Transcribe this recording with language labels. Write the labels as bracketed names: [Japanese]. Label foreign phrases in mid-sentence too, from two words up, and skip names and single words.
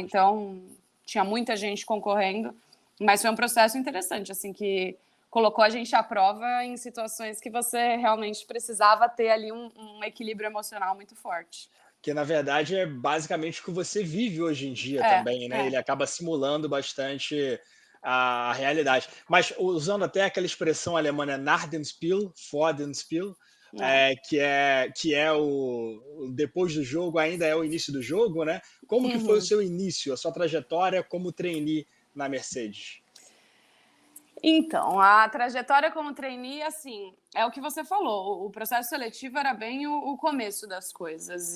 [Portuguese] Então, tinha muita gente concorrendo, mas foi um processo interessante, assim, que colocou a gente à prova em situações que você realmente precisava ter ali um equilíbrio emocional muito forte. Que na verdade é basicamente o que você vive hoje em dia também, né? Ele acaba simulando bastante a realidade. Mas usando até aquela expressão alemã, né? [German] Nach dem Spiel, vor dem Spiel, [Portuguese] que é o depois do jogo ainda é o início do jogo, né? Como que foi o seu início, a sua trajetória como trainee na Mercedes? Então, a trajetória como trainee, assim, é o que você falou, o processo seletivo era bem o começo das coisas.